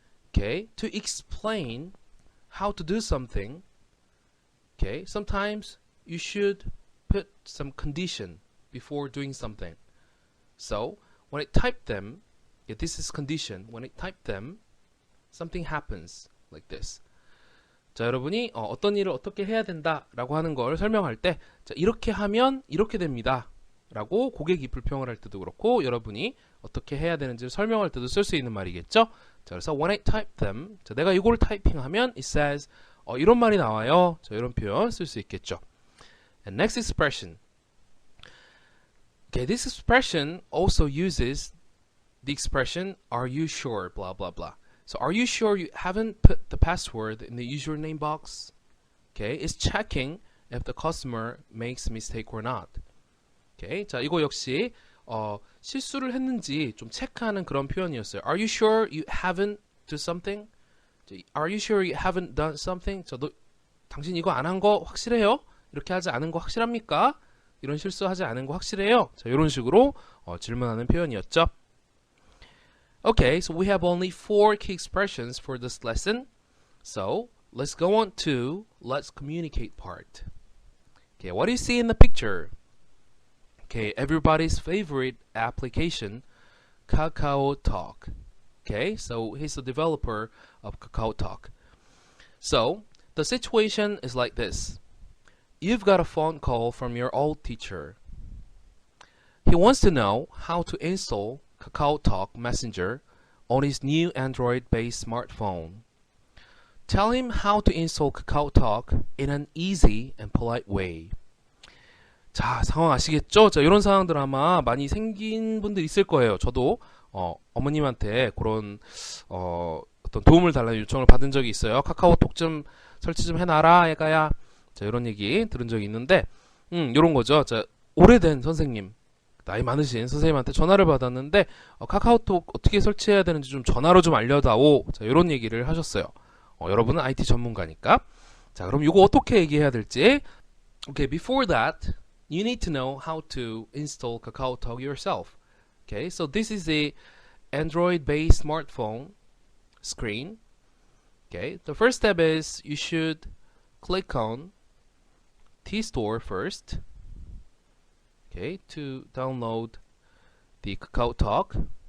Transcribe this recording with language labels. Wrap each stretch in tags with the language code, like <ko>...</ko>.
<en>Okay, to explain how to do something, okay, sometimes you should put some condition before doing something. So when I type them, yeah, this is condition. When I type them, something happens like this.</en> <ko>자, 여러분이 어떤 일을 어떻게 해야 된다 라고 하는 걸 설명할 때, 자, 이렇게 하면 이렇게 됩니다 라고 고객이 불평을 할 때도 그렇고, 여러분이 어떻게 해야 되는지를 설명할 때도 쓸 수 있는 말이겠죠. 자, 그래서</ko> <en>when I type them,</en> <ko>자, 내가 이걸 타이핑하면</ko> <en>it says</en> <ko>이런 말이 나와요. 자, 이런 표현 쓸 수 있겠죠.</ko> <en>And next expression. Okay, this expression also uses the expression are you sure blah blah blah. So are you sure you haven't put the password in the username box? Okay, it's checking if the customer makes a mistake or not.</en> <ko>Okay, 자, 이거 역시 실수를 했는지 좀 체크하는 그런 표현이었어요.</ko> <en>Are you sure you haven't do something? Are you sure you haven't done something?</en> <ko>저도 당신 이거 안 한 거 확실해요? 이렇게 하지 않은 거 확실합니까? 이런 실수하지 않은 거 확실해요? 자, 이런 식으로 질문하는 표현이었죠.</ko> <en>Okay, so we have only 4 key expressions for this lesson. So let's go on to let's communicate part. Okay, what do you see in the picture? Okay, everybody's favorite application, KakaoTalk. Okay, so he's the developer of KakaoTalk. So the situation is like this. You've got a phone call from your old teacher. He wants to know how to install KakaoTalk Messenger on his new Android-based smartphone. Tell him how to install KakaoTalk in an easy and polite way.</en> <ko>자, 상황 아시겠죠? 자, 이런 상황들 아마 많이 생긴 분들 있을 거예요. 저도 어머님한테 그런 어떤 도움을 달라는 요청을 받은 적이 있어요. 카카오톡 좀 설치 좀 해놔라, 애가야. 자, 이런 얘기 들은 적이 있는데, 이런 거죠. 자, 오래된 선생님, 나이 많으신 선생님한테 전화를 받았는데 카카오톡 어떻게 설치해야 되는지 좀 전화로 좀 알려다오. 자, 이런 얘기를 하셨어요. 여러분은 IT 전문가니까. 자, 그럼 이거 어떻게 얘기해야 될지.</ko> <en>Okay, before that, you need to know how to install KakaoTalk yourself. Okay, so this is a Android-based smartphone screen. Okay, the first step is you should click on T-Store first. Okay, to download the KakaoTalk.</en>